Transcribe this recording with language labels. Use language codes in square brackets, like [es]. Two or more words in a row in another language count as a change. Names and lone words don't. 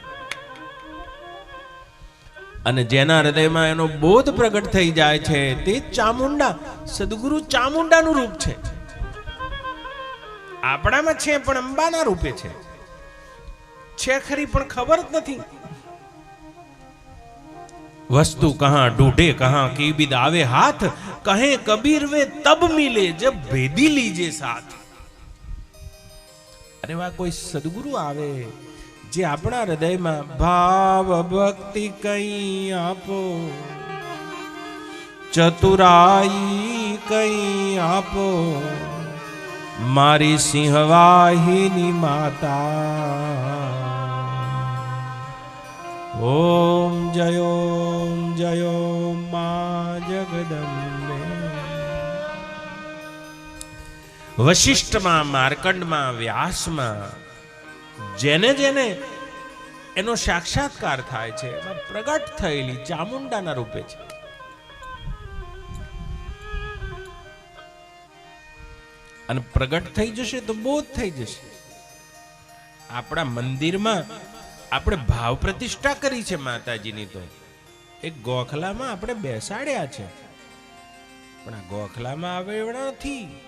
[gu] અને જેના હૃદયમાં એનો બોધ પ્રગટ થઈ જાય છે તે ચામુંડા, સદગુરુ ચામુંડાનું રૂપ છે. આપણામાં છે પણ અંબાના રૂપે છે ખરી, પણ ખબર જ નથી. [hi] वस्तु कहां ढूंढे कहां की बिद आवे हाथ, कहे कबीर वे तब मिले जब भेदी लीजे साथ. [gu] અરે વાહ, કોઈ સદગુરુ આવે જે અપના હૃદય મેં ભાવ ભક્તિ કઈ આપો, ચતુરાઈ કઈ આપો, મારી સિંહવાહિની માતા. ઓમ જયો માં જગદંબે. વશિષ્ઠ માં, માર્કંડ માં, વ્યાસ માં જેને જેને એનો સાક્ષાત્કાર થાય છે, એમાં પ્રગટ થયેલી ચામુંડાના રૂપે છે. અને પ્રગટ થઈ જશે તો બોધ થઈ જશે. આપણા મંદિરમાં આપણે ભાવ પ્રતિષ્ઠા કરી છે માતાજીની, તો એક ગોખલામાં આપણે બેસાડ્યા છે, પણ આ ગોખલામાં આવે એવડા નથી.